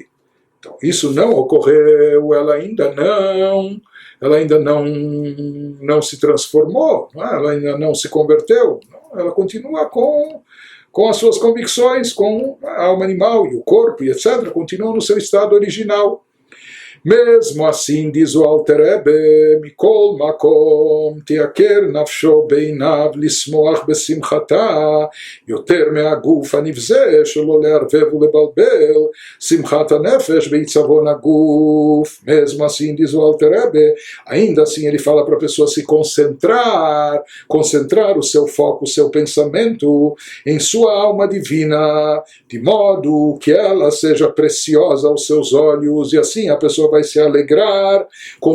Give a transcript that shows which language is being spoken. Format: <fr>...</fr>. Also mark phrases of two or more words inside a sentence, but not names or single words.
<pt>Então, isso não ocorreu, ela ainda não se transformou, não é? Ela ainda não se converteu, não? Ela continua com as suas convicções, com a alma animal e o corpo, e etc., continuam no seu estado original.</pt> <he>Mesmo assim, diz o Alter Rebbe, מכל מקום תיקר נפשו בעיניו לשמוח בשמחתה יותר מהגוף הנבזה שלא לערבב ולבלבל שמחת הנפש בעצבון הגוף.</he> <pt>Mesmo assim, diz o Alter Rebbe, ainda assim ele fala para a pessoa se concentrar o seu foco, o seu pensamento em sua alma divina, de modo que ela seja preciosa aos seus olhos, e assim a pessoa vai se alegrar com</pt>